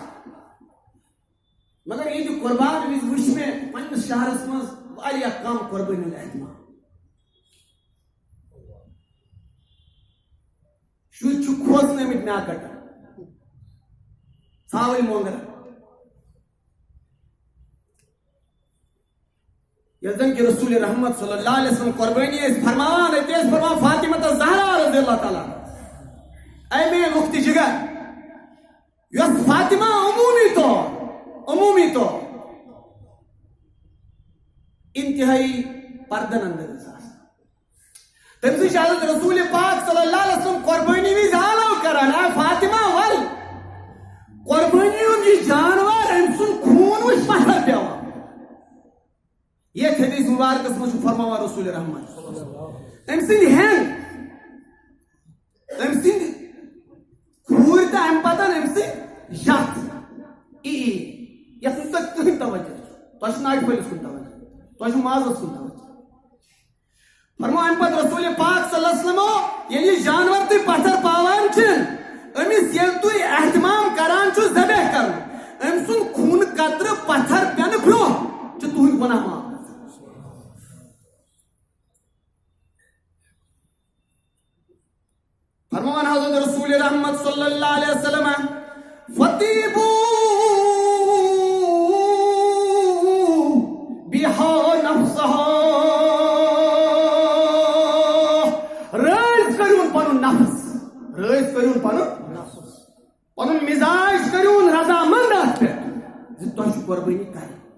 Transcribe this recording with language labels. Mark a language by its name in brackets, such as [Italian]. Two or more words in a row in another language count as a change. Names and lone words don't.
[Kashmiri] مگر ییٚتہِ قۄربان وِزِ وٕچھ مےٚ پننِس شہرس منٛز واریاہ کم قۄربٲنی ہُنٛد اہتمام. شُرۍ چھِ کھوژنٲمٕتۍ مےٚ کٹن ژھاوٕلۍ مۄنٛگرن. ییٚلہِ زن کہ رسول رحمت [Arabic] صلی اللہ علیہ وسلم [Kashmiri] قۄربٲنی ٲسۍ فرماوان اَتہِ ٲسۍ فرماوان فاطمہ زہرا [Arabic] رضی اللہ تعالیٰ [Kashmiri] اے میٲنۍ لُکھ تہِ جگر یۄس فاطمہ عموٗمی طور انتہٲئی پردن اندر ٲس آسان. تٔمۍ سٕنٛز چھِ حضرت رسول پاک [Arabic] صلی اللہ علیہ وسلم [Kashmiri] قۄربٲنی وِزِ حالو کران اے فاطمہ ول قۄربٲنی ہُنٛد یہِ جانور أمۍ سُنٛد خوٗن وٕچھ پتھر پیوان. یتھ حدیث مبارکس منٛز چھُ فرماوان رسول رحمت أمۍ سٕنٛدۍ ہٮ۪نٛد أمۍ سٕنٛدۍ کھوٗرۍ تہٕ اَمہِ پتہٕ أمۍ سٕنٛدۍ یتھ یتھ نہٕ تۄہہِ کٕہٕنۍ توجہ چھُ. تۄہہِ چھُ ناٹہِ پھٔلِس کُن توجہ, تۄہہِ چھُ مازس کُن توجہ. فرماو اَمہِ پتہٕ رسول پاک [Arabic] صلی اللہ علیہ وسلمو [Kashmiri] ییٚلہِ یہِ جانور تُہۍ پتھر پاوان چھِ أمِس ییٚلہِ تُہۍ احتمام کران چھُ ذبح کرُن أمۍ سُنٛد خوٗنہٕ قطرٕ پتھر پٮ۪نہٕ برٛونٛہہ چھِ تُہُنٛد گۄناہ معاف. فرمان حضرت رسول رحمت [Arabic] صلی اللہ علیہ وسلم فطیبو بہا نفسہا [Kashmiri] رٲضۍ کٔرِوُن پنُن نفس پنُن مزاج کٔرِوُن رضامنٛد اتھ پٮ۪ٹھ زِ تۄہہِ چھُ قۄربٲنی کرٕنۍ.